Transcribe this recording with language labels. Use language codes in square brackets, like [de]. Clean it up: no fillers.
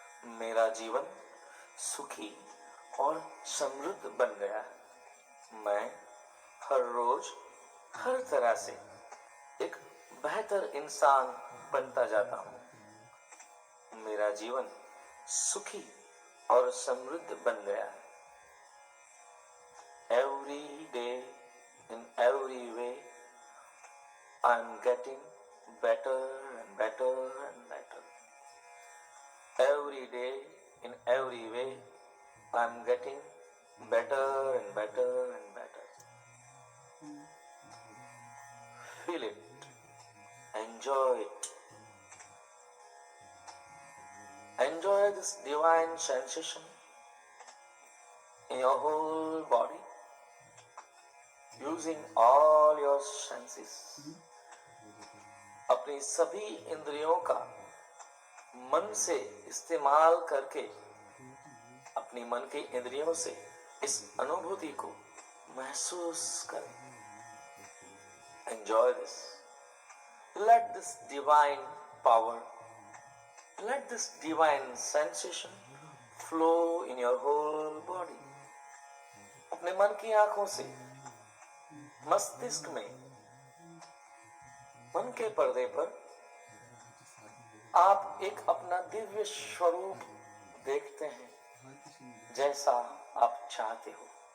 [hi] मेरा जीवन सुखी और समृद्ध बन गया है। मैं हर रोज हर तरह से एक बेहतर इंसान बनता जाता हूं। मेरा जीवन सुखी और समृद्ध बन गया है। [en] Every day, in every way, I'm getting better and better and better. Every day, in every way, I'm getting better and better and better. Feel it. Enjoy it. Enjoy this divine sensation in your whole body, using all your senses. [hi] अपनी सभी इंद्रियों का मन से इस्तेमाल करके अपनी मन की इंद्रियों से इस अनुभूति को महसूस करें। [en] Enjoy this. Let this divine power, let this divine sensation flow in your whole body. [hi] अपने मन की आंखों से मस्तिष्क में, मन के पर्दे पर आप एक अपना दिव्य स्वरूप देखते हैं, जैसा आप चाहते हो।